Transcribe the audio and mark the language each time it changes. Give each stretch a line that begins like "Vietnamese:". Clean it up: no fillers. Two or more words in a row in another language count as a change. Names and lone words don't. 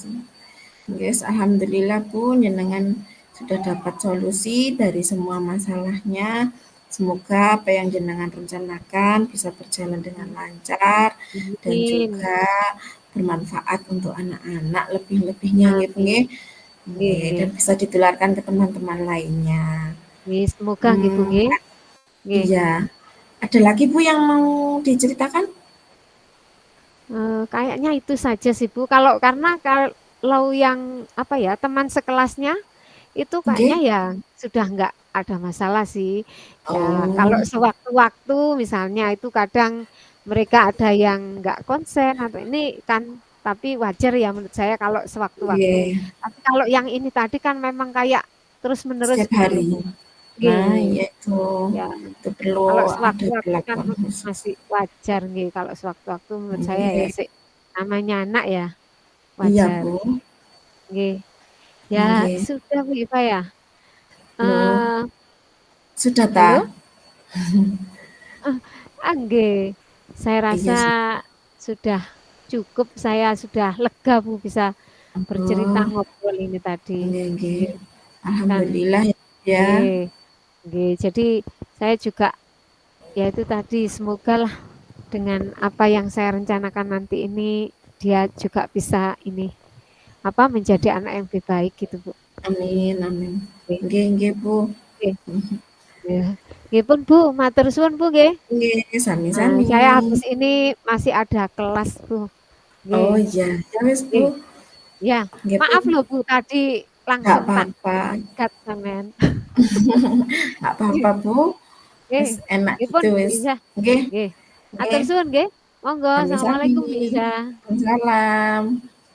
Indonesian: Yes, alhamdulillah
Javanese: pun jenengan
Indonesian: sudah dapat solusi dari semua masalahnya. Semoga apa yang jenengan rencanakan bisa berjalan dengan lancar dan Amin. juga bermanfaat untuk anak-anak lebih-lebihnya nggih, Bu, nggih.
Javanese: Amin. Nggih, Nggih, nggih.
Indonesian: dan bisa ditularkan ke teman-teman lainnya.
Javanese: Nggih, semoga nggih Bu Hmm, nggih. Nggih.
Indonesian: iya. Ada lagi Bu yang mau diceritakan? Kayaknya itu saja sih Bu. Karena kalau yang apa ya teman sekelasnya itu kayaknya
Javanese: Nggih.
Indonesian: ya sudah nggak ada masalah sih. Ya kalau Oh, sewaktu-waktu misalnya itu kadang mereka ada yang nggak konsen atau ini kan tapi wajar ya menurut saya kalau sewaktu-waktu.
Javanese: nggih.
Indonesian: Tapi kalau yang ini tadi kan memang kayak terus-menerus Setiap gitu loh hari. Bu. Nah,
Javanese: Nggih.
Indonesian: iya Ya, itu perlu kalau ada sewaktu-waktu kan perlakuan khusus. masih wajar nggih, kalau sewaktu-waktu menurut saya ya
Javanese: Nggih,
Indonesian: sih namanya anak ya iya wajar. Bu,
Javanese: Nggih. Ya nggih.
Indonesian: sudah Bu Iva ya. Loh, Eh, sudah ta? halo? Nggih. Saya rasa Iya sih. sudah cukup, saya sudah lega Bu bisa bercerita Oh, ngobrol ini tadi.
Javanese: nggih, nggih. Nggih, kan
Indonesian: Alhamdulillah ya.
Javanese: nggih, nggih.
Indonesian: Jadi saya juga ya itu tadi semogalah dengan apa yang saya rencanakan nanti ini dia juga bisa ini apa menjadi anak yang lebih baik gitu Bu. Amin, amin. Oke,
Javanese: Nggih, nggih Bu.
Indonesian: oke. Ya.
Javanese: Nggih pun Bu, matur suwun Bu nggih. Nggih, sami-sami.
Indonesian: Saya habis ini masih ada kelas Bu. Oh
Javanese: Nggih,
Indonesian: iya, ya wis Bu.
Javanese: nggih. Ya, Nggih
Indonesian: maaf Bu, loh Bu tadi nggak langsung tak apa-apa.
Javanese: cut sampean.
Indonesian: Nggak apa-apa Bu.
Javanese: Nggih, Wis enak nggih pun
Indonesian: gitu Bu
Javanese: wis.
Indonesian: Iza.
Javanese: Nggih, Nggih. nggih. Matur suwun nggih. Monggo, Sami-sami.
Indonesian: Assalamualaikum Bu Iza. Waalaikumsalam.